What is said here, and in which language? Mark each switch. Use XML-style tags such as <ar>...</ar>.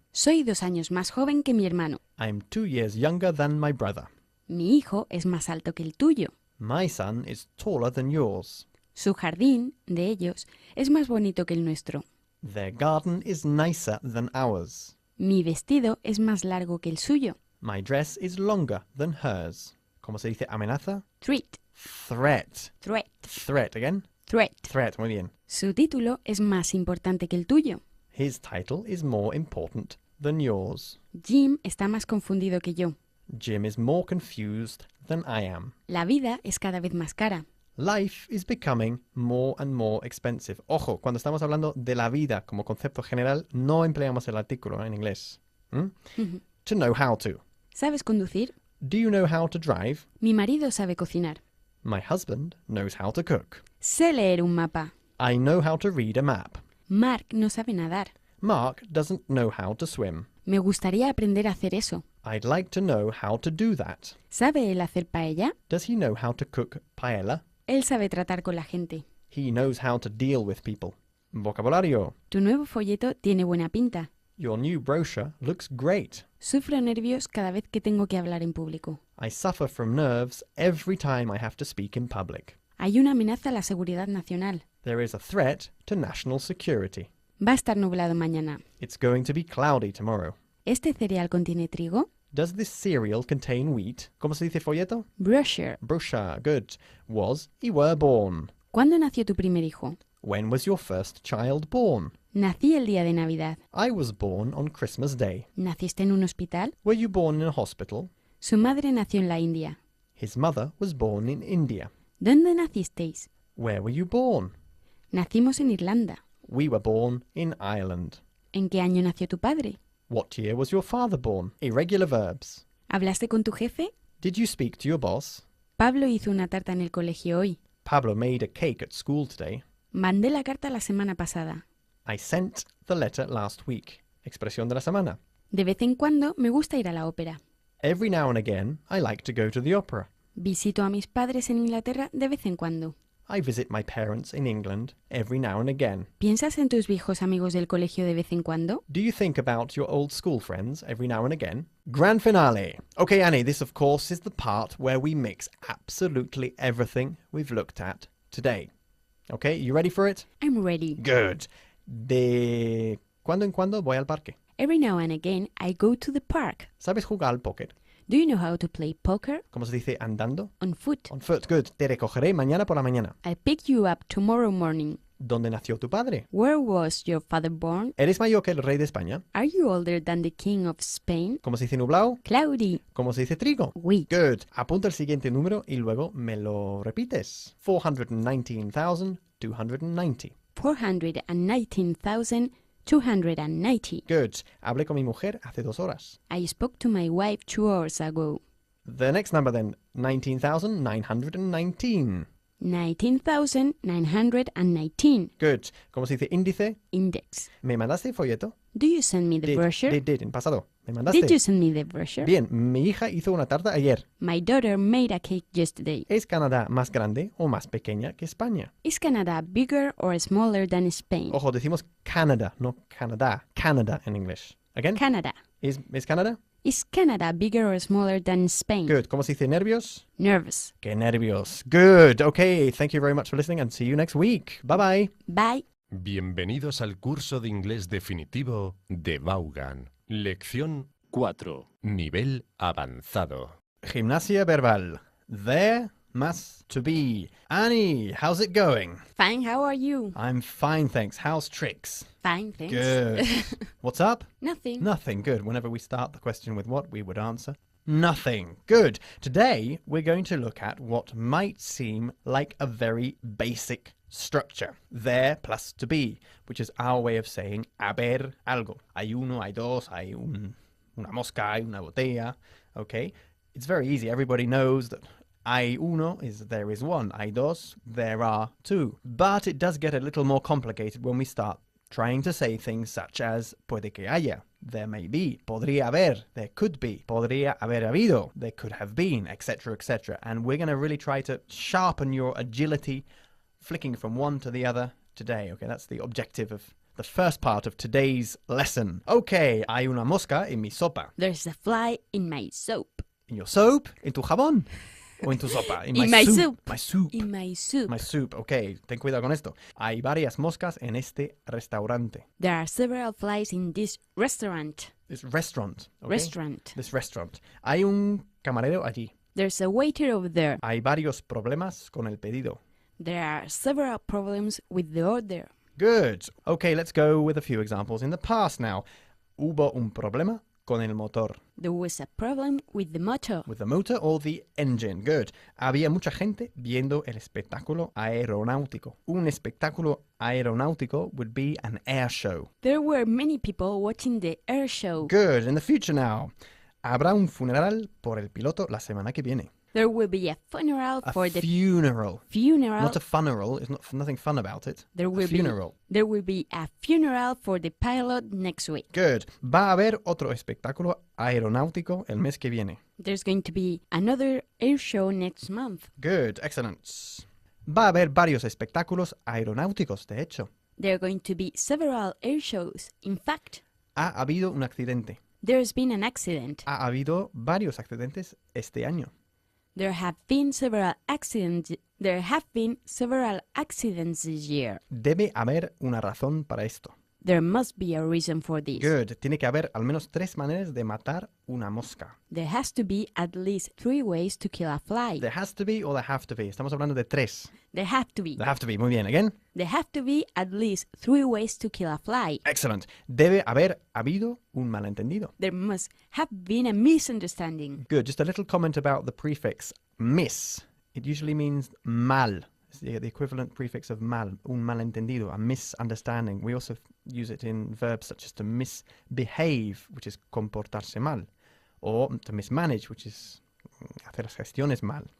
<es>Soy 2 años más joven que mi hermano.</es> <en>I'm 2 years younger than my brother.</en> <es>Mi hijo es más alto que el tuyo.</es> <en>My son is taller than yours.</en> <es>Su jardín, de ellos, es más bonito que el nuestro.</es> <en>Their garden is nicer than ours.</en> <es>Mi vestido es más largo que el suyo.</es> <en>My dress is longer than hers.</en> <es>¿Cómo se dice amenaza?</es> <en>Threat, Threat. threat, Threat again. threat. Threat,</en> <es>muy bien. Su título es más importante que el tuyo.</es> <en>His title is more important than yours.</en> <es>Jim está más confundido que yo.</es> <en>Jim is more confused than I am.</en> <es>La vida es cada vez más cara.</es> <en>Life is becoming more and more expensive.</en> <es>Ojo, cuando estamos hablando de la vida como concepto general, no empleamos el artículo en inglés.</es> <en>To know how to.</en> <es>¿Sabes conducir?</es> <en>Do you know how to drive?</en> <es>Mi marido sabe cocinar.</es> <en>My husband knows how to cook.</en> <es>Sé leer un mapa.</es> <en>I know how to read a map.</en> <es>Mark no sabe nadar.</es> <en>Mark doesn't know how to swim.</en> <es>Me gustaría aprender a hacer eso.</es> <en>I'd like to know how to do that.</en> <es>¿Sabe él hacer paella?</es> <en>Does he know how to cook paella?</en> <es>Él sabe tratar con la gente.</es> <en>He knows how to deal with people.</en> <es>Vocabulario. Tu nuevo folleto tiene buena pinta.</es> <en>Your new brochure looks great.</en> <es>Sufro nervios cada vez que tengo que hablar en público.</es> <en>I suffer from nerves every time I have to speak in public.</en> <es>Hay una amenaza a la seguridad nacional.</es> <en>There is a threat to national security.</en> <es>Va a estar nublado mañana.</es> <en>It's going to be cloudy tomorrow.</en> <es>¿Este cereal contiene trigo?</es> <en>Does this cereal contain wheat?</en> <es>¿Cómo se dice folleto?</es> <en>Brochure. Brochure, good. Was y were born.</en> <es>¿Cuándo nació tu primer hijo?</es> <en>When was your first child born?</en> <es>Nací el día de Navidad.</es> <en>I was born on Christmas Day.</en> <es>¿Naciste en un hospital?</es> <en>Were you born in a hospital?</en> <es>Su madre nació en la India.</es> <en>His mother was born in India.</en> <es>¿Dónde nacisteis?</es> <en>Where were you born?</en> <es>Nacimos en Irlanda.</es> <en>We were born in Ireland.</en> <es>¿En qué año nació tu padre?</es> <en>What year was your father born? Irregular verbs.</en> <es>¿Hablaste con tu jefe?</es> <en>Did you speak to your boss?</en> <es>Pablo hizo una tarta en el colegio hoy.</es> <en>Pablo made a cake at school today.</en> <es>Mandé la carta la semana pasada.</es> <en>I sent the letter last week.</en> <es>Expresión de la semana. De vez en cuando me gusta ir a la ópera.</es> <en>Every now and again, I like to go to the opera.</en> <es>Visito a mis padres en Inglaterra de vez en cuando.</es> <en>I visit my parents in England every now and again.</en> <es>¿Piensas en tus viejos amigos del colegio de vez en cuando?</es> <en>Do you think about your old school friends every now and again? Grand finale. Okay, Annie, this of course is the part where we mix absolutely everything we've looked at today. Okay, you ready for it? I'm ready. Good.</en> <es>De cuando en cuando voy al parque.</es> <en>Every now and again I go to the park.</en> <es>¿Sabes jugar al póker?</es> <en>Do you know how to play poker?</en> <es>¿Cómo se dice andando?</es> <en>On foot. On foot, good.</en> <es>Te recogeré mañana por la mañana.</es> <en>I'll pick you up tomorrow morning.</en> <es>¿Dónde nació tu padre?</es> <en>Where was your father born?</en> <es>¿Eres mayor que el rey de España?</es> <en>Are you older than the king of Spain?</en> <es>¿Cómo se dice nublado?</es> <en>Cloudy.</en> <es>¿Cómo se dice trigo?</es> <en>Wheat. Good.</en> <es>Apunta el siguiente número y luego me lo repites.</es> <en>419,290. 419,290. Good.</en> <es>Hablé con mi mujer hace 2 horas.</es> <en>I spoke to my wife 2 hours ago. The next number then, 19,919. 19,919.</en> <es>Good. ¿Cómo se dice índice?</es> <en>Index.</en> <es>¿Me mandaste folleto?</es> <en>Do you send me the brochure?</en> <es>Did, en pasado. Me mandaste.</es> <en>Did you send me the brochure?</en> <es>Bien, mi hija hizo una tarta ayer.</es> <en>My daughter made a cake yesterday.</en> <es>¿Es Canadá más grande o más pequeña que España?</es> <en>Is Canada bigger or smaller than Spain?</en> <es>Ojo, decimos Canada, no Canadá. Canada en inglés. Again?</es> <en>Canada.</en> <es>¿Es Canadá?</es> <en>Is Canada bigger or smaller than Spain?</en> <es>Good. ¿Cómo se dice nervios?</es> <en>Nervous.</en> <es>¡Qué nervios! Good.</es> <en>Okay, thank you very much for listening and see you next week. Bye bye. Bye.</en> <es>Bienvenidos al curso de inglés definitivo de Vaughan. Lección 4. Nivel avanzado. Gimnasia verbal.</es> <en>There must to be. Annie, how's it going? Fine, how are you? I'm fine, thanks. How's tricks? Fine, thanks. Good. What's up? Nothing. Nothing. Good. Whenever we start the question with what, we would answer nothing. Good. Today, we're going to look at what might seem like a very basic structure. There plus to be, which is our way of saying</en> <es>haber algo. Hay uno, hay dos, hay una mosca, hay una botella.</es> <en>Okay? It's very easy. Everybody knows that</en> <es>hay uno</es> <en>is there is one.</en> <es>Hay dos,</es> <en>there are two. But it does get a little more complicated when we start trying to say things such as</en> <es>puede que haya,</es> <en>there may be,</en> <es>podría haber,</es> <en>there could be,</en> <es>podría haber habido,</es> <en>there could have been, etc., etc. And we're going to really try to sharpen your agility, flicking from one to the other today. Okay, that's the objective of the first part of today's lesson. Okay, hay una mosca en mi sopa. There's a fly in my soap. In your soap?</en> <es>En tu jabón? O en tu sopa?</es> <en>In my soup. My soup. In my soup. My soup, ok.</en> <es>Ten cuidado con esto. Hay varias moscas en este restaurante.</es> <en>There are several flies in this restaurant. This restaurant. Okay? Restaurant. This restaurant.</en> <es>Hay un camarero allí.</es> <en>There's a waiter over there.</en> <es>Hay varios problemas con el pedido.</es> <en>There are several problems with the order. Good. Okay, let's go with a few examples in the past now.</en> <es>Hubo un problema con el motor.</es> <en>There was a problem with the motor. With the motor or the engine. Good.</en> <es>Había mucha gente viendo el espectáculo aeronáutico. Un espectáculo aeronáutico</es> <en>would be an air show. There were many people watching the air show. Good. In the future now.</en> <es>Habrá un funeral por el piloto la semana que viene.</es> <en>There will be a funeral for the funeral. funeral. Not a funeral. There's nothing fun about it. There will a funeral. There will be a funeral for the pilot next week. Good.</en> <es>Va a haber otro espectáculo aeronáutico el mes que viene.</es> <en>There's going to be another air show next month. Good. Excellent.</en> <es>Va a haber varios espectáculos aeronáuticos, de hecho.</es> <en>There are going to be several air shows. In fact,</en> <es>Ha habido un accidente.</es> <en>there's been an accident.</en> <es>Ha habido varios accidentes este año.</es> <en>There have been several accidents. There have been several accidents this year.</en> <es>Debe haber una razón para esto.</es> <en>There must be a reason for this. Good.</en> <es>Tiene que haber al menos 3 maneras de matar una mosca.</es> <en>There has to be at least 3 ways to kill a fly. There has to be or there have to be.</en> <es>Estamos hablando de 3.</es> <en>There have to be. There have to be.</en> <es>Muy bien.</es> <en>Again. There have to be at least 3 ways to kill a fly. Excellent.</en> <es>Debe haber habido un malentendido.</es> <en>There must have been a misunderstanding. Good. Just a little comment about the prefix mis. It usually means mal. It's the equivalent prefix of mal,</en> <es>un malentendido,</es> <en>a misunderstanding. We also use it in verbs such as to misbehave, which is</en> <es>comportarse mal,</es> <en>or to mismanage, which is</en> <es>hacer las gestiones mal.</es>